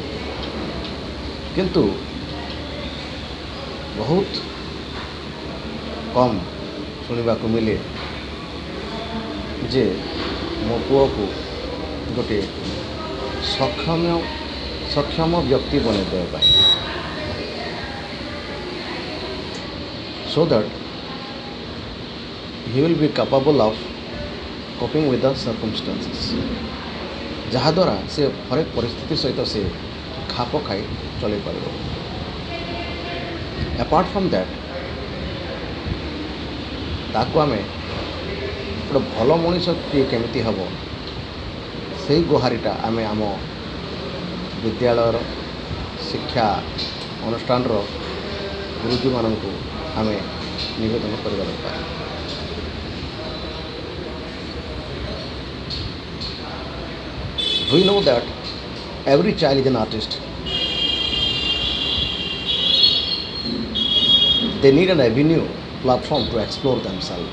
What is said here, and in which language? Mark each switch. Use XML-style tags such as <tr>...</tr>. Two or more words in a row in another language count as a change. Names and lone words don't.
<or>କିନ୍ତୁ ବହୁତ କମ୍ ଶୁଣିବାକୁ ମିଳେ ଯେ ମୋ ପୁଅକୁ ଗୋଟିଏ ସକ୍ଷମ ବ୍ୟକ୍ତି ବନେଇ ଦେବା ପାଇଁ,</or> <en>so that he will be capable of coping with the circumstances,</en> <or>ଯାହାଦ୍ୱାରା ସେ ହରେକ ପରିସ୍ଥିତି ସହିତ ସେ ଖାପ ଖାଇ ଚଳାଇ ପାରିବ।</or> <en>Apart from that</en> <or>ତାକୁ ଆମେ ଗୋଟେ ଭଲ ମଣିଷଟିଏ କେମିତି ହେବ ସେଇ ଗୁହାରିଟା ଆମେ ଆମ ବିଦ୍ୟାଳୟର ଶିକ୍ଷା ଅନୁଷ୍ଠାନର ଗୁରୁଜୀମାନଙ୍କୁ ଆମେ ନିବେଦନ କରିବା ଦରକାର।</or> <en>We know that every child is an artist. They need an avenue, platform to explore themselves.</en>